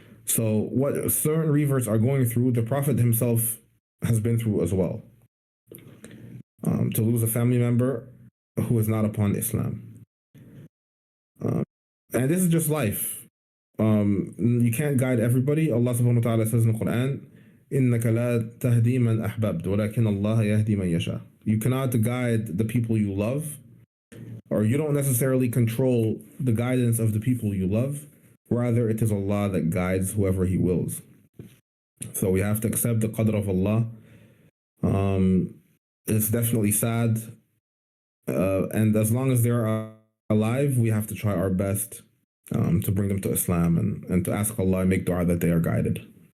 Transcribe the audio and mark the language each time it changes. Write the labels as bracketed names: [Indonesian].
[English] So what certain reverts are going through, the Prophet himself has been through as well. To lose a family member who is not upon Islam. And this is just life. You can't guide everybody. Allah subhanahu wa ta'ala says in the Quran, [Arabic] إِنَّكَ لَا تَهْدِي مَنْ أَحْبَبْتَ وَلَكِنَّ اللَّهَ يَهْدِي مَنْ يَشَاءُ. [English] You cannot guide the people you love, or you don't necessarily control the guidance of the people you love. Rather, it is Allah that guides whoever He wills. So we have to accept the qadr of Allah. It's definitely sad. And as long as they're alive, we have to try our best to bring them to Islam and to ask Allah and make dua that they are guided.